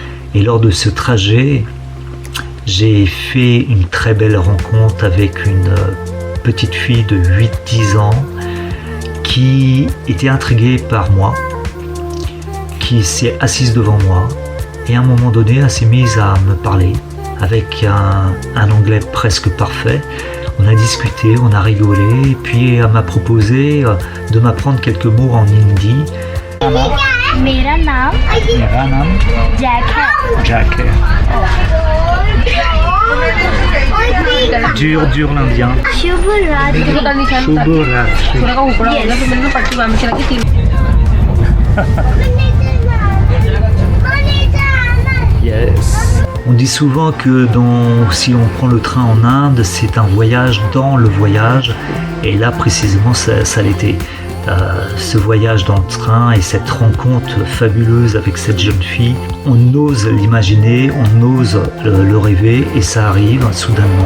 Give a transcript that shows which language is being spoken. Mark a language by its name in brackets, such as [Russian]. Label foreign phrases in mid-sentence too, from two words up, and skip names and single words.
[French] Et lors de ce trajet, j'ai fait une très belle rencontre avec une petite fille de 8-10 ans qui était intriguée par moi, qui s'est assise devant moi et à un moment donné, elle s'est mise à me parler avec un anglais presque parfait. On a discuté, on a rigolé, et puis elle m'a proposé de m'apprendre quelques mots en hindi. [Hindi] मेरा नाम मेरा नाम जैक है [French] Jack है. Dur l'indien. [Hindi] शुभ रात्रि शुभ रात्रि. [English] Yes. [French] On dit souvent que si on prend le train en Inde, c'est un voyage dans le voyage. Et là, précisément, ça l'était. Ce voyage dans le train et cette rencontre fabuleuse avec cette jeune fille, on ose l'imaginer, on ose le rêver et ça arrive soudainement.